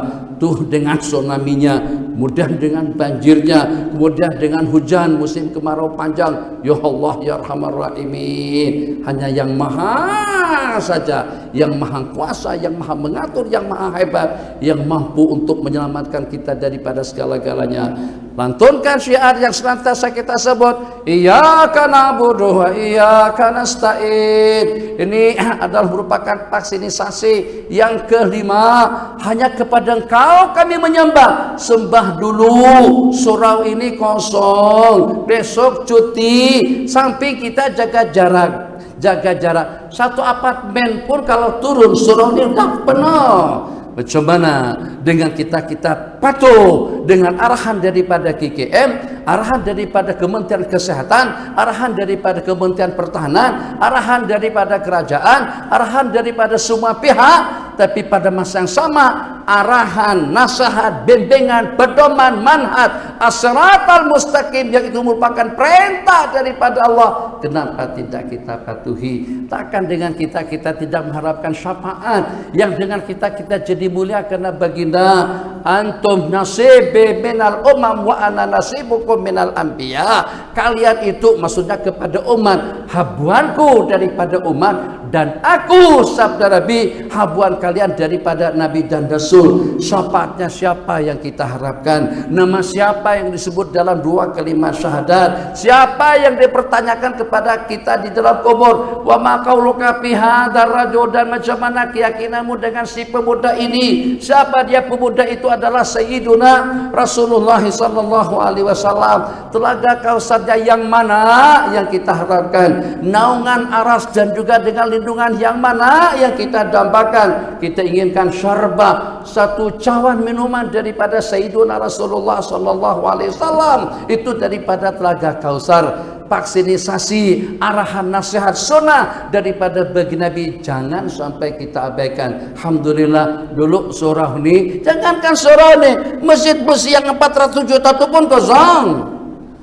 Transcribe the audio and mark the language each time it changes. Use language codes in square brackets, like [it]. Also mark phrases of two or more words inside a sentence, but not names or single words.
[ms] Tuh dengan tsunami-nya, kemudian dengan banjirnya, kemudian dengan hujan musim kemarau panjang. [ar] يا الله يا أرحم الراحمين. [ms] Hanya yang maha saja, yang maha kuasa, yang maha mengatur, yang maha hebat, yang mampu untuk menyelamatkan kita daripada segala-galanya. Lantunkan syiar yang senantiasa kita sebut, [ar] إياك نعبد وإياك نستعين. [ms] Ini adalah merupakan vaksinisasi yang kelima. Hanya kepada Engkau kami menyembah. Sembah dulu, surau ini kosong, besok cuti. Samping kita jaga jarak. Satu apartemen pun kalau turun surau ini udah penuh. Macam mana dengan kita patuh dengan arahan daripada KKM, arahan daripada Kementerian Kesehatan, arahan daripada Kementerian Pertahanan, arahan daripada kerajaan, arahan daripada semua pihak, tapi pada masa yang sama arahan, nasihat, bimbingan, pedoman, [ar] منهج الصراط المستقيم [ms] yang itu merupakan perintah daripada Allah. Kenapa tidak kita patuhi? Takkan dengan kita tidak mengharapkan syafaat, yang dengan kita jadi mulia karena baginda [ar] أنتم نصيبي من الأمم وأنا نصيبكم من الأنبياء. [ms] Kalian itu maksudnya kepada umat, habuanku daripada umat, dan aku sabda Nabi habuan kalian daripada Nabi dan Rasul. Syafaatnya siapa yang kita harapkan? Nama siapa yang disebut dalam dua kalimat syahadat? Siapa yang dipertanyakan kepada kita di dalam kubur? [ar] وما قولك في هذا الرجل, [ms] dan macam mana keyakinanmu dengan si pemuda ini? Siapa dia? Pemuda itu adalah Sayyiduna Rasulullah [ar] صلى الله عليه وسلم. [ms] Telaga Kausarnya yang mana yang kita harapkan? Naungan aras dan juga dengan lindungan yang mana yang kita dambakan? Kita inginkan syarbah, satu cawan minuman daripada Sayyiduna Rasulullah [ar] صلى الله عليه وسلم, [ms] itu daripada Telaga Kausar. Vaksinisasi, arahan, nasihat, sunnah daripada bagi Nabi jangan sampai kita abaikan. Alhamdulillah dulu surau ini, jangankan surau ini, masjid besi yang 400 juta itu pun kosong.